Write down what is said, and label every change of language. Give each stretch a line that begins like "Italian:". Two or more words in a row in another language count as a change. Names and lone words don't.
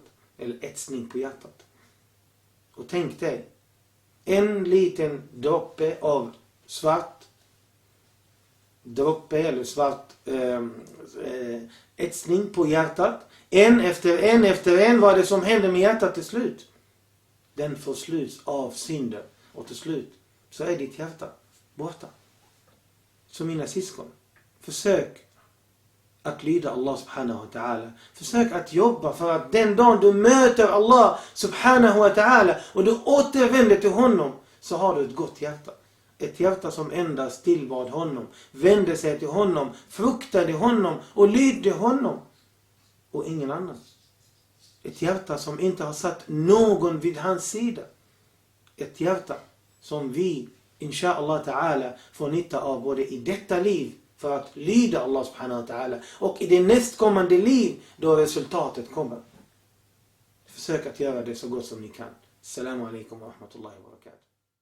Swedish: Eller etsning på hjärtat. Och tänk dig, en liten droppe av svart droppe eller svart etsning på hjärtat. En efter en, vad är det som händer med hjärtat till slut? Den försluts av synder. Och till slut så är ditt hjärta borta. Så mina syskon, försök att lyda Allah
Arabic: subhanahu wa ta'ala.
Swedish: Försök att jobba för att den dagen du möter Allah
Arabic: subhanahu wa ta'ala
Swedish: och du återvänder till honom, så har du ett gott hjärta. Ett hjärta som endast tillbad honom, vände sig till honom, fruktade honom och lydde honom och ingen annan. Ett hjärta som inte har satt någon vid hans sida. Ett hjärta som vi,
Arabic: inshallah ta'ala,
Swedish: får nytta av både i detta liv för att lyda Allah
Arabic: subhanahu wa ta'ala
Swedish: och i det nästkommande liv då resultatet kommer. Försök att göra det så gott som ni kan.
Arabic: Assalamu alaikum wa rahmatullahi wa barakatuh.